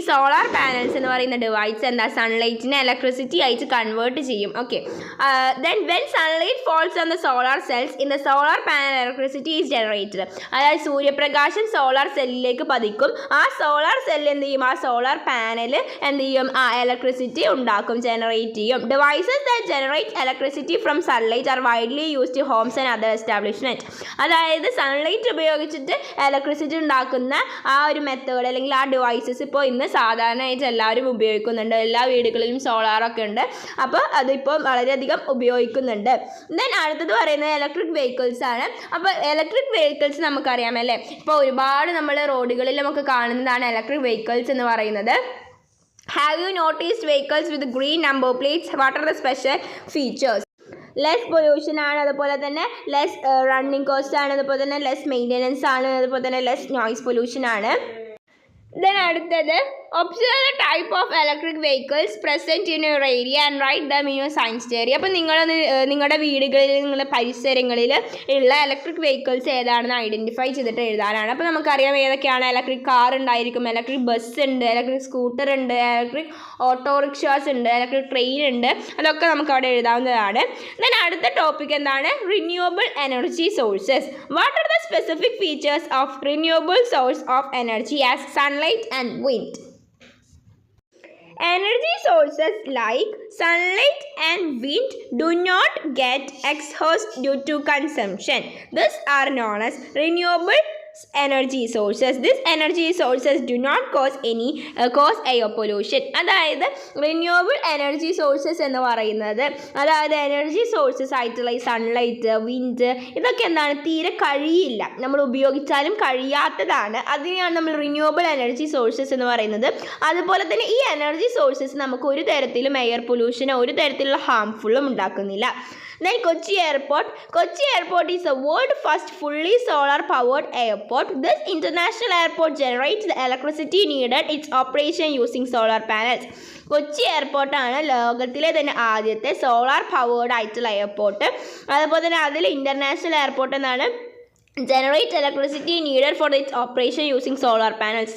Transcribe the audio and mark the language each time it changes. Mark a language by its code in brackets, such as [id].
[ml] Solar panels എന്ന് പറയുന്ന device എന്താ, സൺലൈറ്റിനെ ഇലക്ട്രിസിറ്റി ആയിട്ട് കൺവേർട്ട് ചെയ്യും. [en] Okay, then when sunlight falls on the solar cells in the solar panel electricity is generated. [ml] അതായത് സൂര്യപ്രകാശം സോളാർ സെല്ലിലേക്ക് പതിക്കും. ആ സോളാർ സെല്ല് എന്ത് ചെയ്യും, ആ സോളാർ പാനൽ എന്ത് ചെയ്യും, ആ ഇലക്ട്രിസിറ്റി ഉണ്ടാക്കും, ജനറേറ്റ് ചെയ്യും. [en] Devices that generate electricity from sunlight are widely used in homes and other establishments. [ml] അതായത് സൺലൈറ്റ് ഉപയോഗിച്ചിട്ട് ഇലക്ട്രിസിറ്റി ഉണ്ടാക്കുന്ന ആ ഒരു മെത്തേഡ് അല്ലെങ്കിൽ ആ ഡിവൈസസ് ഇപ്പോൾ ഇന്ന് സാധാരണയായിട്ട് എല്ലാവരും ഉപയോഗിക്കുന്നുണ്ട്. എല്ലാ വീടുകളിലും സോളാറൊക്കെ ഉണ്ട്. അപ്പോൾ അതിപ്പോൾ വളരെയധികം ഉപയോഗിക്കുന്നുണ്ട്. ദെൻ അടുത്തത് പറയുന്നത് ഇലക്ട്രിക് വെഹിക്കിൾസ് ആണ്. അപ്പോൾ ഇലക്ട്രിക് വെഹിക്കിൾസ് നമുക്കറിയാമല്ലേ, ഇപ്പോൾ ഒരുപാട് നമ്മൾ റോഡുകളിൽ നമുക്ക് കാണുന്നതാണ് ഇലക്ട്രിക് വെഹിക്കിൾസ് എന്ന് പറയുന്നത്. [en] Have you noticed vehicles with green number plates? What are the special features? [ml] Less pollution ആണ്, അതുപോലെ തന്നെ ലെസ് റണ്ണിങ് കോസ്റ്റ് ആണ്, അതുപോലെ തന്നെ ലെസ് മെയിൻ്റെനൻസ് ആണ്, അതുപോലെ തന്നെ ലെസ് നോയ്സ് പൊല്യൂഷൻ ആണ്. [en] Then അടുത്തത് observe the type of electric vehicles present in your area and write them in your science diary. [ml] അപ്പോൾ നിങ്ങളൊന്ന് നിങ്ങളുടെ വീടുകളിൽ നിങ്ങളുടെ പരിസരങ്ങളിൽ ഉള്ള ഇലക്ട്രിക് വെഹിക്കിൾസ് ഏതാണെന്ന് ഐഡൻറ്റിഫൈ ചെയ്തിട്ട് എഴുതാനാണ്. അപ്പോൾ നമുക്കറിയാം ഏതൊക്കെയാണ്. ഇലക്ട്രിക് കാർ ഉണ്ടായിരിക്കും, ഇലക്ട്രിക് ബസ് ഉണ്ട്, ഇലക്ട്രിക് സ്കൂട്ടർ ഉണ്ട്, ഇലക്ട്രിക് ഓട്ടോറിക്ഷാസ് ഉണ്ട്, ഇലക്ട്രിക് ട്രെയിൻ ഉണ്ട്. അതൊക്കെ നമുക്ക് അവിടെ എഴുതാവുന്നതാണ്. ദെൻ അടുത്ത ടോപ്പിക് എന്താണ്, renewable energy sources. [en] What are the specific features of renewable source of energy as sunlight and wind? Energy sources like sunlight and wind do not get exhaust due to consumption. These are known as renewable energy sources. These energy sources do not cause air pollution. [ml] അതായത് renewable energy sources എന്ന് പറയുന്നത്, അതായത് energy sources ആയിട്ടുള്ള ഈ sunlight, wind, ഇതൊക്കെ എന്താണ്, തീരെ കഴിയില്ല, നമ്മൾ ഉപയോഗിച്ചാലും കഴിയാത്തതാണ്. അതിനെയാണ് നമ്മൾ റിന്യൂവബിൾ എനർജി സോഴ്സസ് എന്ന് പറയുന്നത്. അതുപോലെ തന്നെ ഈ എനർജി സോഴ്സസ് നമുക്ക് ഒരു തരത്തിലും എയർ പൊല്യൂഷനോ ഒരു തരത്തിലുള്ള ഹാംഫുള്ളും ഉണ്ടാക്കുന്നില്ല. [en] Then Kochi Airport. Kochi Airport is the world's first fully solar powered airport. This international airport generates the electricity needed its operation using solar panels. [ml] Kochi എയർപോർട്ടാണ് ലോകത്തിലെ തന്നെ ആദ്യത്തെ സോളാർ പവേർഡ് ആയിട്ടുള്ള എയർപോർട്ട്. അതുപോലെ തന്നെ അതിൽ ഇൻ്റർനാഷണൽ എയർപോർട്ട് എന്നാണ് [en] generate electricity needed for its operation using solar panels.